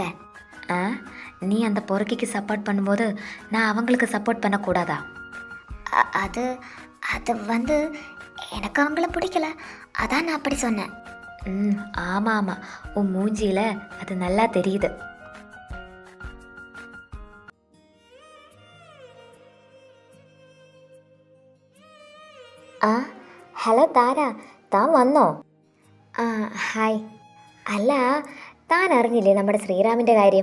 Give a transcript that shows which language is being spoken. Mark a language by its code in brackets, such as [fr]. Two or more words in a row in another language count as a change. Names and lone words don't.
[ta] நீ அந்த பொறுக்கிக்கு சப்போர்ட் பண்ணும்போது நான் அவங்களுக்கு சப்போர்ட் பண்ணக்கூடாதா? அது அது வந்து எனக்கு அவங்கள பிடிக்கல, அதான் நான் அப்படி சொன்னேன். ஆமாம் ஆமாம், உன் மூஞ்சியில் அது நல்லா தெரியுது. [ml] ഹലോ താര, താൻ വന്നോ? ഹായ്. അല്ല, താൻ അറിഞ്ഞില്ലേ നമ്മുടെ ശ്രീറാമിൻ്റെ കാര്യം?